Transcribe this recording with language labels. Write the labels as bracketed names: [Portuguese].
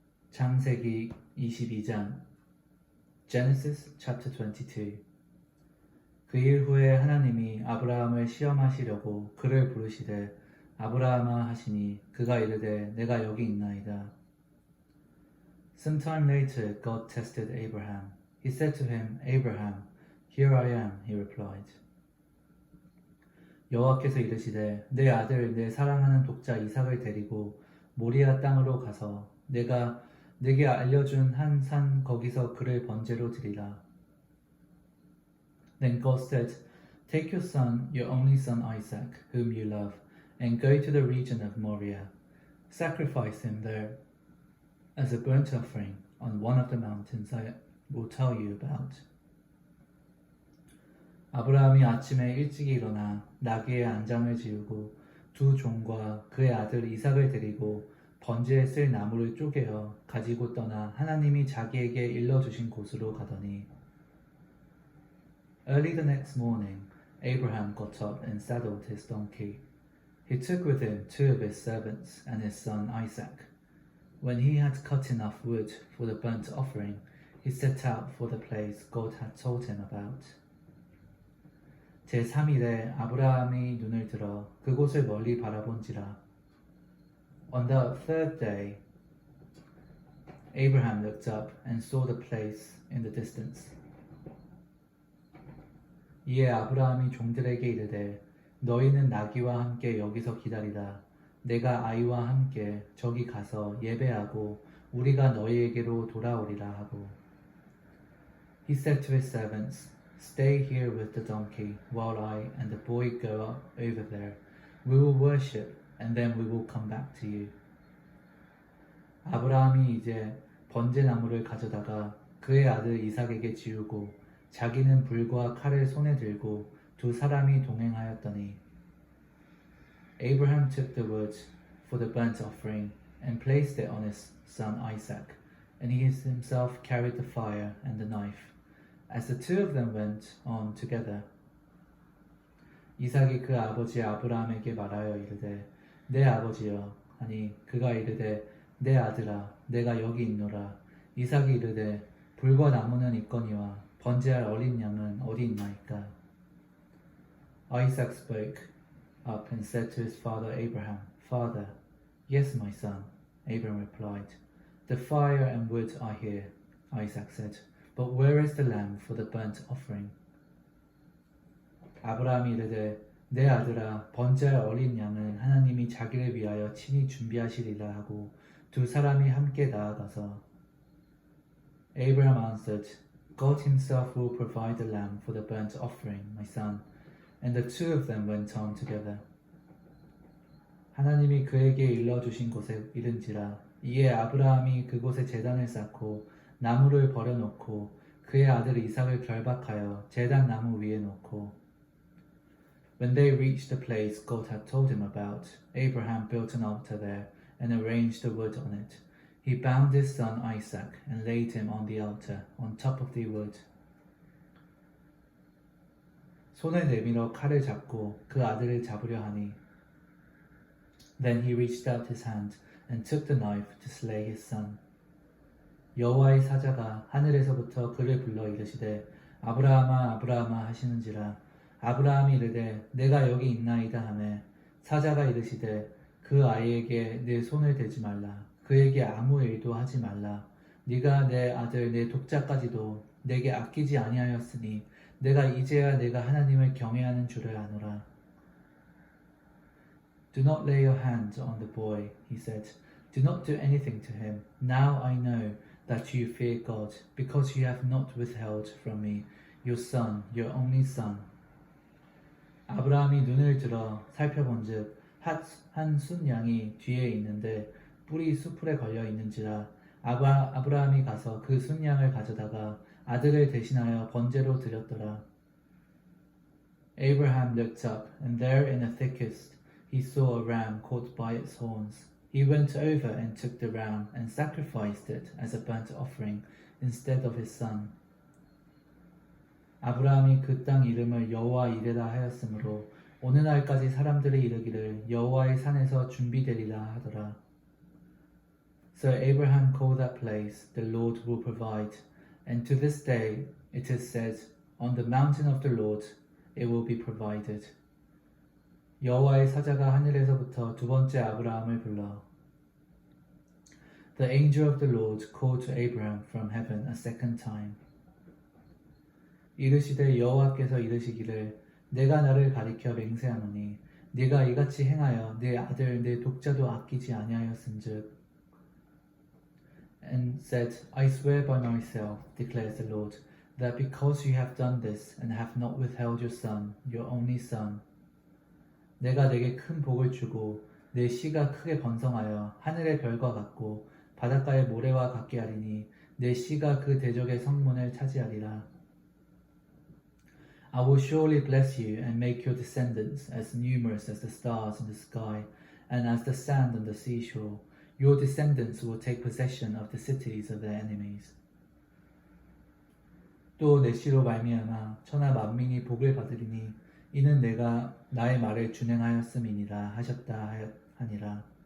[Korean] 창세기 22장 [English] Genesis chapter 22. [Korean] 그 일 후에 하나님이 아브라함을 시험하시려고 그를 부르시되 아브라함아 하시니 그가 이르되 내가 여기 있나이다. [English] Sometime later God tested Abraham. He said to him, Abraham, here I am, he replied. [Korean] 여호와께서 이르시되 내 아들 내 사랑하는 독자 이삭을 데리고 모리아 땅으로 가서 내가 네게 알려준 한 산 거기서 그를 번제로 드리라. [English] Then God said, Take your son, your only son Isaac, whom you love, and go to the region of Moriah. Sacrifice him there as a burnt offering on one of the mountains I will tell you about. [Korean] 아브라함이 아침에 일찍이 일어나 나귀의 안장을 지우고 두 종과 그의 아들 이삭을 데리고 번제에 쓸 나무를 쪼개어 가지고 떠나 하나님이 자기에게 일러주신 곳으로 가더니 [English] Early the next morning, Abraham got up and saddled his donkey. He took with him 2 of his servants and his son Isaac. When he had cut enough wood for the burnt offering, he set out for the place God had told him about. [Korean] 제3일에 아브라함이 눈을 들어 그곳을 멀리 바라본지라. [English] On the third day, Abraham looked up and saw the place in the distance. [Korean] 이에 아브라함이 종들에게 이르되 너희는 나귀와 함께 여기서 기다리라. 내가 아이와 함께 저기 가서 예배하고 우리가 너희에게로 돌아오리라 하고. [English] He said to his servants, Stay here with the donkey while I and the boy go up over there. We will worship and then we will come back to you. [Korean] 아브라함이 이제 번제나무를 가져다가 그의 아들 이삭에게 지우고 자기는 불과 칼을 손에 들고 두 사람이 동행하였더니 [English] Abraham took the wood for the burnt offering and placed it on his son Isaac, and he himself carried the fire and the knife. As the two of them went on together, [Korean] 이삭이 그 아버지 아브라함에게 말하여 이르되 내 아버지여 하니 그가 이르되 내 아들아 내가 여기 있노라. 이삭이 이르되 불과 나무는 있거니와 번제할 어린 양은 어디 있나이까. [English] Isaac spoke up and said to his father Abraham, Father, yes, my son. Abraham replied, The fire and wood are here. Isaac said, But where is the lamb for the burnt offering? [Korean] 아브라함이 이르되 내 아들아 번제할 어린 양은 하나님이 자기를 위하여 친히 준비하시리라 하고 두 사람이 함께 나아가서 [English] Abraham answered, God himself will provide the lamb for the burnt offering, my son. And the two of them went on together. [Korean] 하나님이 그에게 일러주신 곳에 이른지라. 이에 아브라함이 그곳에 제단을 쌓고 나무를 버려놓고 그의 아들 이삭을 결박하여 제단 나무 위에 놓고 [English] When they reached the place God had told him about, Abraham built an altar there and arranged the wood on it. He bound his son Isaac and laid him on the altar, on top of the wood. [Korean] 손을 내밀어 칼을 잡고 그 아들을 잡으려 하니 [English] Then he reached out his hand and took the knife to slay his son. [Korean] 여호와의 사자가 하늘에서부터 그를 불러 이르시되 아브라함아 아브라함아 하시는지라. 아브라함이 이르되 내가 여기 있나이다 하매 사자가 이르시되 그 아이에게 내 손을 대지 말라. 그에게 아무 일도 하지 말라. 네가 내 아들 내 독자까지도 내게 아끼지 아니하였으니 내가 이제야 내가 하나님을 경외하는 줄을 아노라. [English] Do not lay your hand on the boy, he said. Do not do anything to him. Now I know that you fear God, because you have not withheld from me your son, your only son. [Korean] 아브라함이 눈을 들어 살펴본즉 한 순양이 뒤에 있는데 뿔이 수풀에 걸려 있는지라. 아브라함이 가서 그 순양을 가져다가 아들을 대신하여 번제로 드렸더라. [English] Abraham looked up, and there in the thickest he saw a ram caught by its horns. He went over and took the ram and sacrificed it as a burnt offering instead of his son. [Korean] 아브라함이 그 땅 이름을 여호와 이레라 하였으므로 오늘날까지 사람들이 이르기를 여호와의 산에서 준비되리라 하더라. [English] So Abraham called that place, the Lord will provide. And to this day it is said, on the mountain of the Lord it will be provided. [Korean] 여호와의 사자가 하늘에서부터 두 번째 아브라함을 불러 [English] The angel of the Lord called to Abraham from heaven a second time. [Korean] 이르시되 여호와께서 이르시기를 내가 나를 가리켜 맹세하노니 네가 이같이 행하여 네 아들 네 독자도 아끼지 아니하였은즉 [English] And said, I swear by myself, declares the Lord, that because you have done this and have not withheld your son, your only son, [Korean] 내가 내게 큰 복을 주고 내 씨가 크게 번성하여 하늘의 별과 같고 바닷가의 모래와 같게 하리니 내 씨가 그 대적의 성문을 차지하리라. [English] I will surely bless you and make your descendants as numerous as the stars in the sky and as the sand on the seashore. Your descendants will take possession of the cities of their enemies. [Korean] 또 내 씨로 말미암아 천하 만민이 복을 받으리니 이는 내가 나의 말을 준행하였음이니라 하셨다 하니라.